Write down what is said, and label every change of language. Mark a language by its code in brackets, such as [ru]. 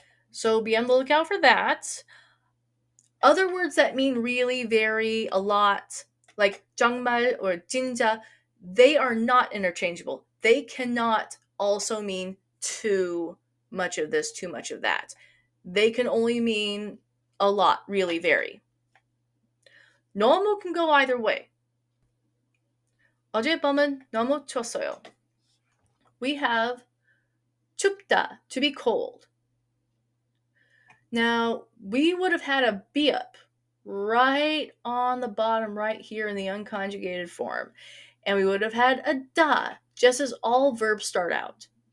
[en] So be on the lookout for that. Other words that mean really, very, a lot, like 정말 or 진짜, they are not interchangeable. They cannot also mean too much of this, too much of that. They can only mean a lot, really, very. 너무 can go either way. [ko] 어젯밤은 너무 춥었어요. [en] We have 춥다, to be cold. Now, we would have had a be up right on the bottom right here in the unconjugated form. And we would have had a da, just as all verbs start out.